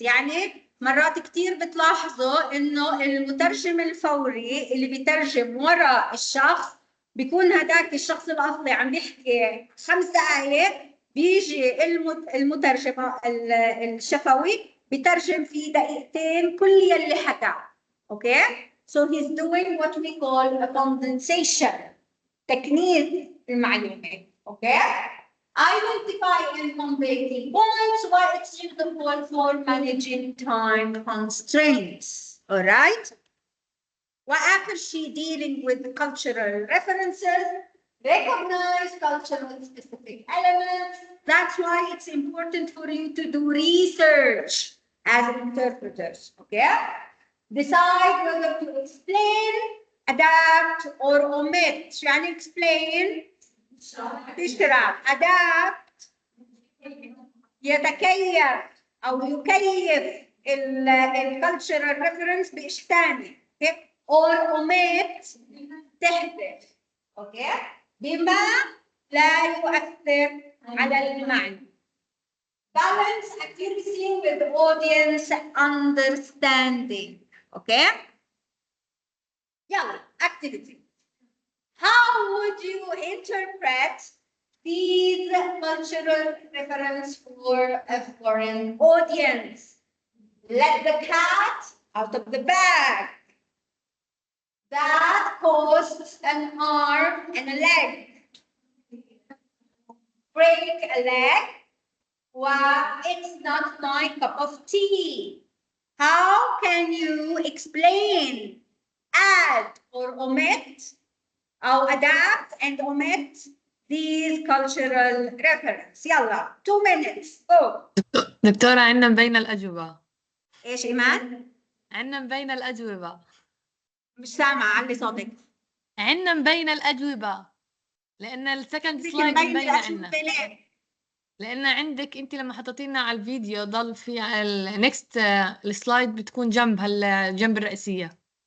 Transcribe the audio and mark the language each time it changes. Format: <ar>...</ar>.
<ar>يعني مرات كتير بتلاحظوا انه المترجم الفوري اللي بيترجم وراء الشخص بيكون هداك الشخص الاصلي عم بيحكي 5 دقائق، بيجي المترجم الشفوي بيترجم في دقيقتين كل يلي حكى. اوكي؟</ar> <en>So he's doing what we call a condensation.</en> <ar>تكنيز المعلومة. Okay?</ar> <en>Identify and convey key points why it's useful for managing time constraints. All right?</en> <ar>وآخر شيء</ar> <en>dealing with cultural references, recognize cultural specific elements. That's why it's important for you to do research as interpreters. Okay? Decide whether to explain, adapt, or omit.</en> <ar>يعني explain تشرح adapt يتكيف أو يكيف cultural reference بإشي ثاني.</ar> <en>or omit</en> <ar>تحذف. اوكي؟ بما لا يؤثر على المعنى.</ar> <en>Balance accuracy with audience understanding. Okay?</en> <ar>يلا</ar> <en>activity. How would you interpret these cultural reference for a foreign audience? Let the cat out of the bag. That costs an arm and a leg. Break a leg. Well, it's not my cup of tea. How can you explain, add, or omit, or adapt and omit these cultural references?</en> <ar>يلا</ar> <en>2 minutes. Go.</en> <ar>دكتورة عندنا مبينة الأجوبة. ايش ايمان؟ عندنا مبينة الأجوبة. مش سامعة، علي صوتك. عندنا مبينة الأجوبة. لأن السكند سلايد مبينة عندنا. لأن عندك أنت لما حطيتينا على الفيديو ضل في النكست السلايد بتكون جنب جنب الرئيسية.</ar>